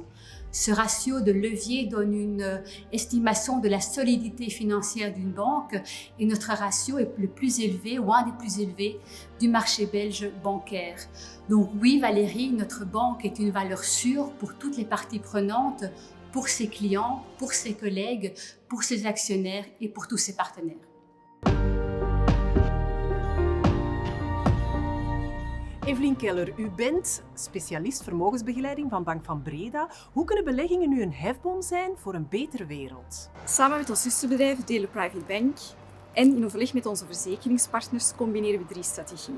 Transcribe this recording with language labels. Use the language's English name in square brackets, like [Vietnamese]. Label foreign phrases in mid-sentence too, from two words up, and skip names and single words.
[French] Ce ratio de levier donne une estimation de la solidité financière d'une banque et notre ratio est le plus élevé ou un des plus élevés du marché belge bancaire. Donc oui, Valérie, notre banque est une valeur sûre pour toutes les parties prenantes, pour ses clients, pour ses collègues, pour ses actionnaires et pour tous ses partenaires. [Dutch] Evelien Keller, u bent specialist vermogensbegeleiding van Bank Fambreda. Hoe kunnen beleggingen nu een hefboom zijn voor een betere wereld? Samen met ons zusterbedrijf Delen Private Bank en in overleg met onze verzekeringspartners combineren we 3 strategieën.